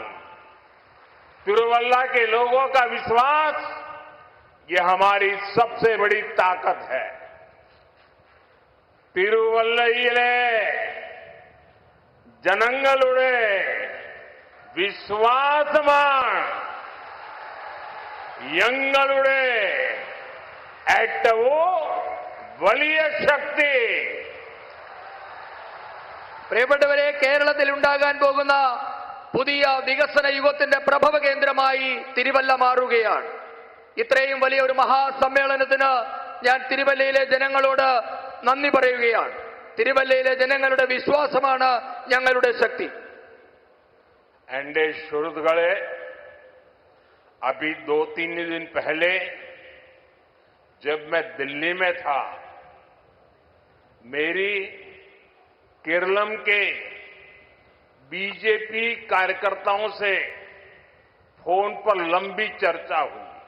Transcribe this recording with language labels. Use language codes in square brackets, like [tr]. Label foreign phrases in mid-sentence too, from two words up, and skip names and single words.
[hi] तिरुवल्ला के लोगों का विश्वास ये हमारी सबसे बड़ी ताकत है। [ml] തിരുവല്ലയിലെ ജനങ്ങളുടെ വിശ്വാസമാണ് ഞങ്ങളുടെ ഏറ്റവും വലിയ ശക്തി. പ്രിയപ്പെട്ടവരെ, കേരളത്തിൽ ഉണ്ടാകാൻ പോകുന്ന പുതിയ വികസന യുഗത്തിന്റെ പ്രഭവ കേന്ദ്രമായി തിരുവല്ല മാറുകയാണ്. ഇത്രയും വലിയ ഒരു മഹാസമ്മേളനത്തിന് ഞാൻ തിരുവല്ലയിലെ ജനങ്ങളോട് നന്ദി പറയുകയാണ്. തിരുവല്ലയിലെ ജനങ്ങളുടെ വിശ്വാസമാണ് ഞങ്ങളുടെ ശക്തി. എന്റെ സുഹൃത്തുക്കളെ [hi] अभी 2-3 दिन पहले जब मैं दिल्ली में था, मेरी केरलम के बीजेपी कार्यकर्ताओं से फोन पर लंबी चर्चा हुई।